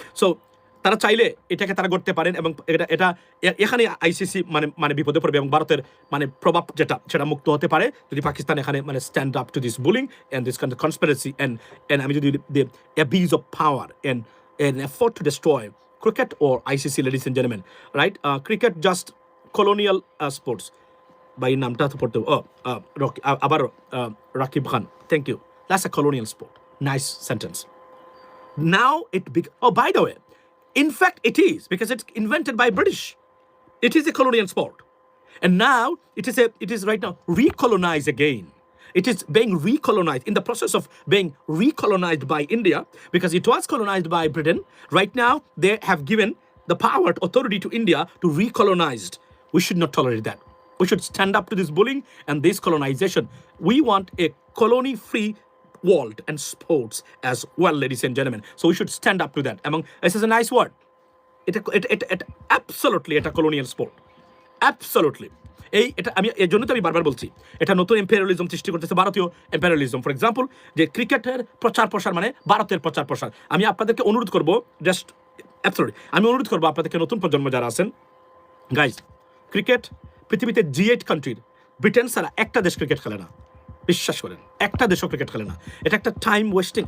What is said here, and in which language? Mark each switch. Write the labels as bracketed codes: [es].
[bn] So তারা চাইলে এটাকে তারা করতে পারেন এবং এটা এখানে আইসিসি মানে বিপদে পড়বে এবং ভারতের মানে প্রভাব সেটা মুক্ত হতে পারে যদি পাকিস্তান এখানে মানে [en] stand up to this bullying and this kind of conspiracy and [bn] আমি যদি [en] The abuse of power and effort to destroy cricket or ICC, ladies and gentleman, right? Cricket just colonial sports, [bn] বা এই নামটা তো পড়তে আবার রাকিব খান, [en] Thank you, that's a colonial sport. Nice sentence. Now oh, by the way, in fact, it is, because it's invented by British. It is a colonial sport. And now, it is right now recolonized again. It is being recolonized, in the process of being recolonized by India, because it was colonized by Britain. Right now, they have given the power, authority to India to recolonize. We should not tolerate that. We should stand up to this bullying and this colonization. We want a colony-free world and sports as well, ladies and gentlemen. So we should stand up to that. Among this is a nice word. It absolutely [bn] এটা [en] colonial sport. Absolutely. [bn] এটা আমি এর জন্য তো আমি বারবার বলছি, এটা নতুন এম্পেরিয়ালিজম সৃষ্টি করতেছে, ভারতীয় এম্পেরিয়ালিজম। [en] for example, [bn] যে ক্রিকেটের প্রচার প্রসার মানে ভারতের প্রচার প্রসার। আমি আপনাদেরকে অনুরোধ করবো, [en] just absolutely [bn] আমি অনুরোধ করবো আপনাদেরকে, নতুন প্রজন্ম যারা আছেন, গাইজ, ক্রিকেট পৃথিবীতে G8 কান্ট্রির ব্রিটেন ছাড়া একটা দেশ ক্রিকেট খেলে না, বিশ্বাস করেন, একটা দেশও ক্রিকেট খেলে না। এটা একটা [en] Time wasting.